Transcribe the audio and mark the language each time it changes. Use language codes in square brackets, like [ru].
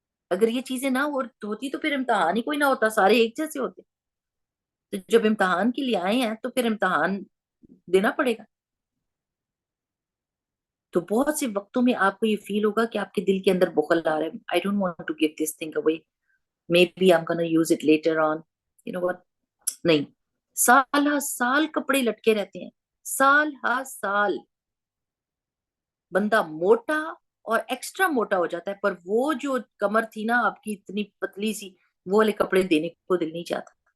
[ur] اگر یہ چیزیں نہ ہوتی تو پھر امتحان ہی کوئی نہ ہوتا، سارے ایک جیسے ہوتے. تو جب امتحان کے لیے آئے ہیں تو پھر امتحان دینا پڑے گا. تو بہت سے وقتوں میں آپ کو یہ فیل ہوگا کہ آپ کے دل کے اندر بخل آ رہا ہے. [en] I don't want to give this thing away. Maybe I'm gonna use it later on. You know what? [ur] نہیں. سال ہا سال کپڑے لٹکے رہتے ہیں، سال ہا سال. بندہ موٹا اور ایکسٹرا موٹا ہو جاتا ہے، پر وہ جو کمر تھی نا آپ کی اتنی پتلی سی، وہ والے کپڑے دینے کو دل نہیں چاہتا.